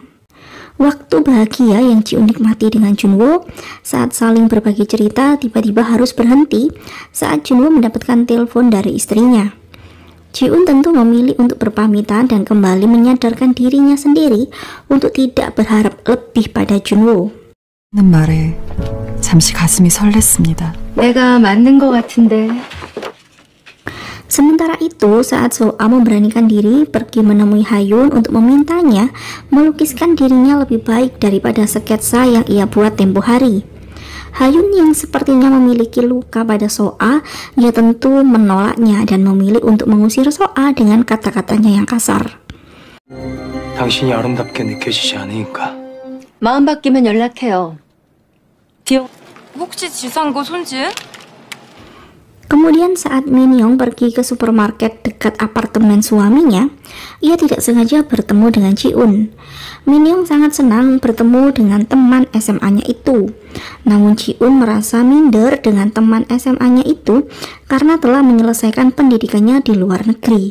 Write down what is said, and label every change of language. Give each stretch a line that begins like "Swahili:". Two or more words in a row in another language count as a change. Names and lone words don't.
Indonesian: Waktu bahagia yang Ji-un nikmati dengan Junwo saat saling berbagi cerita tiba-tiba harus berhenti saat Junwo mendapatkan telepon dari istrinya. Ji-un tentu memilih untuk berpamitan dan kembali menyadarkan dirinya sendiri untuk tidak berharap lebih pada Junwo.
Korean: 는 말에 잠시 가슴이 설렜습니다. 내가 맞는 것 같은데.
Indonesian: Sementara itu, saat So-a memberanikan diri pergi menemui Ha-yoon untuk memintanya melukiskan dirinya lebih baik daripada sketsa yang ia buat tempo hari. Ha-yoon yang sepertinya memiliki luka pada So-a, ia tentu menolaknya dan memilih untuk mengusir So-a dengan kata-katanya yang kasar.
Korean: 당신이 아름답게 느껴지지 않으니까. 마음 바뀌면 연락해요. 혹시 지상고 손지은?
Indonesian: Kemudian saat Min-young pergi ke supermarket dekat apartemen suaminya, ia tidak sengaja bertemu dengan Ji-un. Min-young sangat senang bertemu dengan teman SMA-nya itu. Namun Ji-un merasa minder dengan teman SMA-nya itu karena telah menyelesaikan pendidikannya di luar negeri.